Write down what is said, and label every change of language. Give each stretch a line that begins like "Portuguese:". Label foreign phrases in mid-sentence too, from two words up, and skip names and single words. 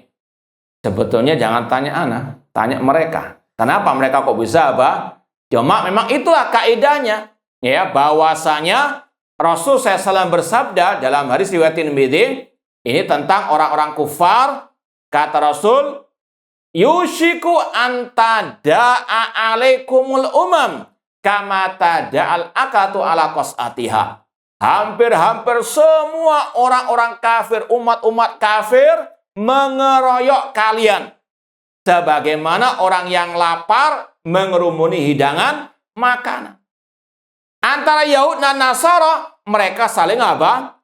Indonesian: Sebetulnya jangan tanya ana, tanya mereka. Kenapa mereka kok bisa, Pak? Cuma memang itulah kaidahnya, ya, bahwasanya Rasul SAW bersabda dalam hadis riwayat Tirmidzi, ini tentang orang-orang kufar, kata Rasul,
Arabic: يوشك أن تداعى عليكم الأمم كما تداعى الأكلة على قصعتها.
Indonesian: Hampir-hampir semua orang-orang kafir, umat-umat kafir mengeroyok kalian sebagaimana orang yang lapar mengerumuni hidangan makanan. Antara Yahud dan Nasara, mereka saling apa?